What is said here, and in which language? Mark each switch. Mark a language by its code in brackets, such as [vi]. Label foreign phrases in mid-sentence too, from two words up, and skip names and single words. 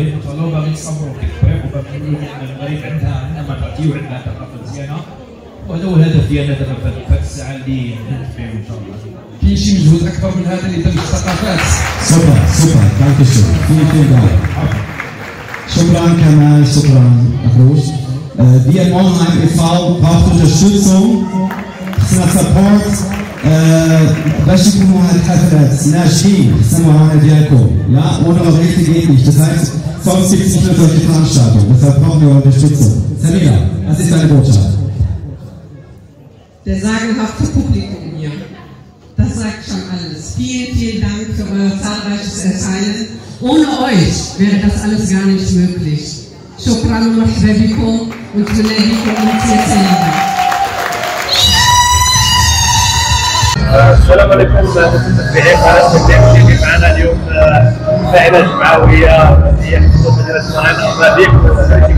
[ar] ان شاء الله باغي نصبروا في الطريق وباغي نقولوا ان المغرب عندنا ما تعطيو، عندنا ثقافه مزيانه، وهذا هو الهدف ديالنا دابا في هذه الساعه اللي نهدف فيها ان شاء الله. كاين شي مجهود اكبر من هذا اللي دمج الثقافات؟ [de] Super Dank [ar] شكرا. شكرا كمال، شكرا أخوش. [de] Wir in Monheim e.V. braucht Unterstützung, Support. [ar] باش يكونوا هاد الحفلات ناجحين يسموها ديالكم، [de] ja, ohne eure Hilfe geht nicht. Das heißt, sonst gibt es nicht mehr solche Veranstaltungen. Deshalb brauchen wir eure Unterstützung. Samira, was ist deine Botschaft? Der sagenhafte Publikum hier, das sagt schon alles. Vielen, vielen Dank für euer zahlreiches Erscheinen. Ohne euch wäre das alles gar nicht möglich. [ar] شكرا ومرحبا بكم und tulahikum السلام عليكم متابعين قناه تي في. معنا اليوم فاعله جمعويه هي حفظ مدينه مونهايم.